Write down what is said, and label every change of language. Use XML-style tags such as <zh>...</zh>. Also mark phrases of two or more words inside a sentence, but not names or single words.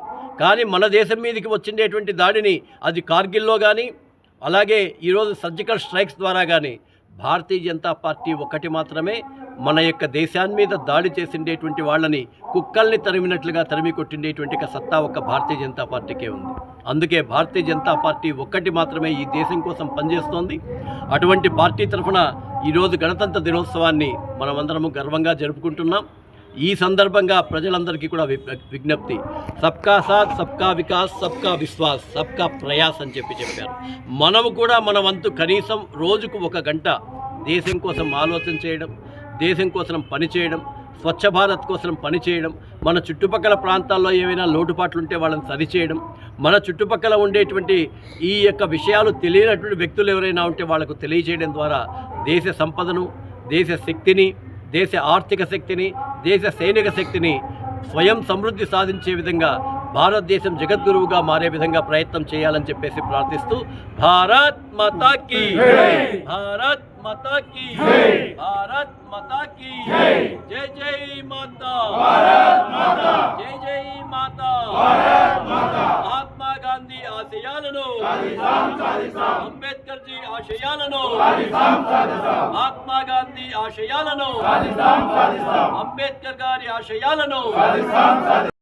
<te>కానీ మన దేశం మీదకి వచ్చిండేటువంటి దాడిని అది కార్గిల్లో కానీ అలాగే ఈరోజు</te> <en>surgical strikes</en> <te>ద్వారా కానీ భారతీయ జనతా పార్టీ ఒక్కటి మాత్రమే మన యొక్క దేశాన్ని మీద దాడి చేసిండేటువంటి వాళ్ళని కుక్కల్ని తరిమినట్లుగా తరిమి కొట్టిండేటువంటి సత్తా ఒక్క భారతీయ జనతా పార్టీకే ఉంది. అందుకే భారతీయ జనతా పార్టీ ఒక్కటి మాత్రమే ఈ దేశం కోసం పనిచేస్తోంది. అటువంటి పార్టీ తరఫున ఈరోజు గణతంత్ర దినోత్సవాన్ని మనమందరము గర్వంగా జరుపుకుంటున్నాం. ఈ సందర్భంగా ప్రజలందరికీ కూడా విజ్ఞప్తి,</te> <hi>सबका साथ सबका विकास सबका विश्वास सबका प्रयास</hi> <te>అని చెప్పారు. మనము కూడా మన వంతు కనీసం రోజుకు 1 గంట దేశం కోసం ఆలోచన చేయడం, దేశం కోసం పనిచేయడం, స్వచ్ఛ భారత్ కోసం పనిచేయడం, మన చుట్టుపక్కల ప్రాంతాల్లో ఏవైనా లోటుపాట్లు ఉంటే వాళ్ళని సరిచేయడం, మన చుట్టుపక్కల ఉండేటువంటి ఈ యొక్క విషయాలు తెలియనటువంటి వ్యక్తులు ఎవరైనా ఉంటే వాళ్ళకు తెలియచేయడం ద్వారా దేశ సంపదను, దేశ శక్తిని, దేశ ఆర్థిక శక్తిని, దేశ సైనిక శక్తిని స్వయం సమృద్ధి సాధించే విధంగా భారతదేశం జగద్గురువుగా మారే విధంగా ప్రయత్నం చేయాలని చెప్పేసి ప్రార్థిస్తూ</te> <hi>भारत माता की, भारत माता की, भारत माता की, जय जय माता, जय जय माता,</hi> <te>మహాత్మా గాంధీ ఆశయాలను, అంబేద్కర్ జీ ఆశయాలను, మహాత్మా గాంధీ ఆశయాలను, అంబేద్కర్ గారి ఆశయాలను</te>